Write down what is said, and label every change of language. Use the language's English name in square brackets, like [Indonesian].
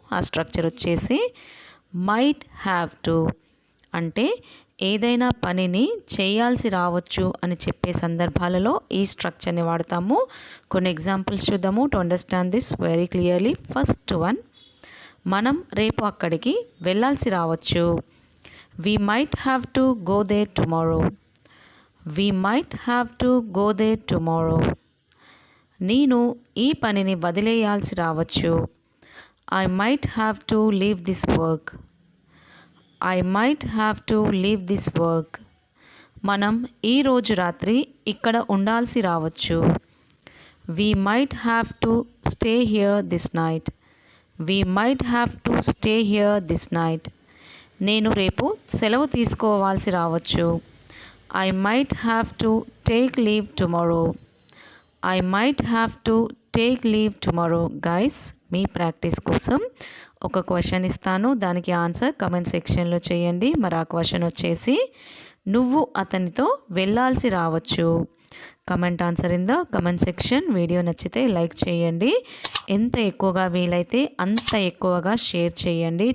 [Telugu] ఆ స్ట్రక్చర్ వచ్చేసి might have to, అంటే ఏదైనా పనిని చేయాల్సి రావచ్చు అని చెప్పే సందర్భాలలో ఈ స్ట్రక్చర్ని వాడతాము. కొన్ని ఎగ్జాంపుల్స్ చూద్దాము [English] To understand this very clearly. [Telugu] First one, మనం రేపు అక్కడికి వెళ్ళాల్సి రావచ్చు. [English] We might have to go there tomorrow. We might have to go there tomorrow. [Telugu] నేను ఈ పనిని వదిలేయాల్సి రావచ్చు. [English] I might have to leave this work. I might have to leave this work. [Telugu] మనం ఈరోజు రాత్రి ఇక్కడ ఉండాల్సి రావచ్చు. [English] We might have to stay here this night. We might have to stay here this night. [Telugu] నేను రేపు సెలవు తీసుకోవాల్సి రావచ్చు. [English] I might have to take leave tomorrow. I might have to take leave tomorrow. [Telugu] Guys, మీ practice కోసం ఒక question ఇస్తాను, దానికి answer comment సెక్షన్లో చేయండి. మరి ఆ క్వశ్చన్ వచ్చేసి, నువ్వు అతనితో వెళ్ళాల్సి రావచ్చు. [English] Comment answer in the comment section. [Telugu] Video నచ్చితే లైక్ చేయండి. ఎంత ఎక్కువగా వీలైతే అంత ఎక్కువగా షేర్ చేయండి.